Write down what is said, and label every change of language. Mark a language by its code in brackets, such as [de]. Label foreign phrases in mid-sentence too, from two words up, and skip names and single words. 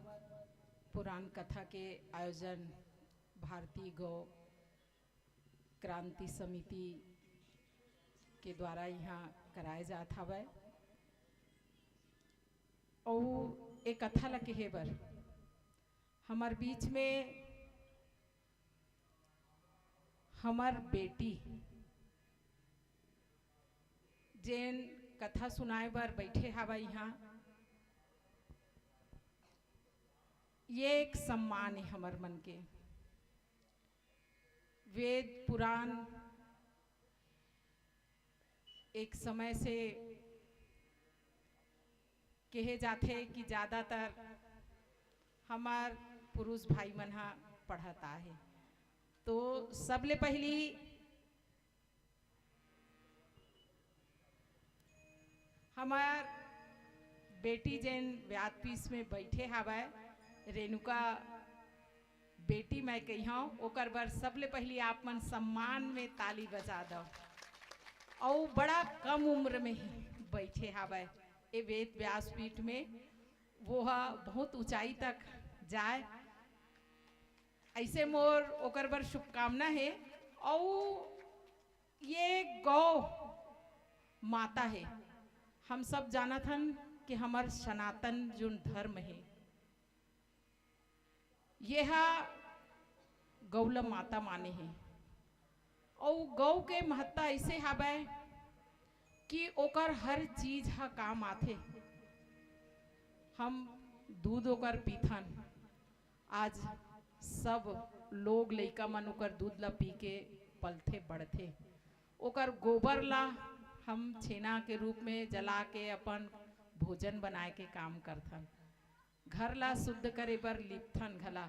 [hne] पुराण कथा के आयोजन भारतीय गौ क्रांति समिति के द्वारा यहाँ कराए जात हवै। और एक कथा लगे है बर हमार बीच में हमार बेटी जेन कथा सुनाए बर बैठे हवा यहाँ, ये एक सम्मान है हमार मन के। वेद पुराण एक समय से कहे जाते कि ज़्यादातर हमार पुरुष भाई मन हा पढ़ता है। तो सबले पहली हमार बेटी जैन व्यासपीठ में बैठे हवा रेणुका बेटी मैं कही हूँ, ओकर बर सबले पहली आप मन सम्मान में ताली बजा दो। और बड़ा कम उम्र में ही बैठे हवा ये वेद व्यासपीठ में, वो बहुत ऊंचाई तक जाए ऐसे मोर ओकर बर शुभकामना है। और ये गौ माता है, हम सब जानत हन कि हमार सनातन जो धर्म है यह गौला माता माने हैं। और गौ के महत्ता ऐसे हवै कि ओकर हर चीज हा काम आथे। हम दूध ओकर पीथन, आज सब लोग लइका मन ओकर दूध ला पी के पलथे बढ़थे। ओकर गोबर ला हम छेना के रूप में जला के अपन भोजन बनाए के काम करथन, घर ला शुद्ध करे बर लिपथन घला।